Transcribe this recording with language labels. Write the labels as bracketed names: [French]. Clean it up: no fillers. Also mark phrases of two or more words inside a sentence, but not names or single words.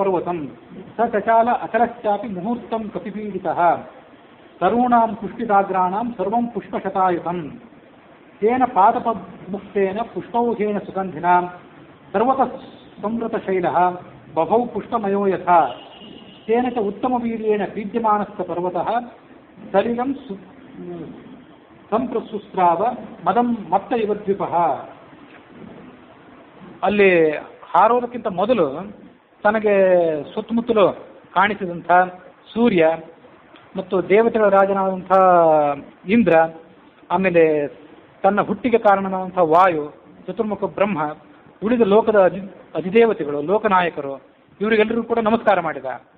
[Sanskrit] ಪರ್ವತಂ ಸ ಚಚಾಲ ಅಚಲಶ್ಚಾಪಿ ಮುಹೂರ್ತಂ ಕಪಿಪೀಡಿತಃ ತರುಣಾಂ ಪುಷ್ಪಿತಾಗ್ರಾಣಾಂ ಸರ್ವಂ ಪುಷ್ಪಶತಾಯುತಂ ತೇನ ಪಾದಪಮುಕ್ತೇನ ಪುಷ್ಪೌಘೇನ ಸುಗಂಧಿನಾ ಸರ್ವತಃ ಸಂವೃತಶೈಲಃ ಬಭೌ ಪುಷ್ಪಮಯೋ ಯಥಾ ತೇನ ಚ ಉತ್ತಮವೀರ್ಯೇಣ ಪೀಡ್ಯಮಾನಸ್ಥ ಪರ್ವತಃ ಸಲಿಲಂ ಸಂಪ್ರಸುಸ್ರಾವ ಮದಂ ಮತ್ತ ಇವ ದ್ವೀಪಃ. [Kannada] ಅಲ್ಲಿ ಹಾರೋದಕ್ಕಿಂತ ಮೊದಲು ತನಗೆ ಸುತ್ತಮುತ್ತಲು ಕಾಣಿಸಿದಂಥ ಸೂರ್ಯ ಮತ್ತು ದೇವತೆಗಳ ರಾಜನಾದಂಥ ಇಂದ್ರ, ಆಮೇಲೆ ತನ್ನ ಹುಟ್ಟಿಗೆ ಕಾರಣನಾದಂಥ ವಾಯು, ಚತುರ್ಮುಖ ಬ್ರಹ್ಮ, ಉಳಿದ ಲೋಕದ ಅಧಿದೇವತೆಗಳು, ಲೋಕನಾಯಕರು, ಇವರಿಗೆಲ್ಲರಿಗೂ ಕೂಡ ನಮಸ್ಕಾರ ಮಾಡಿದ.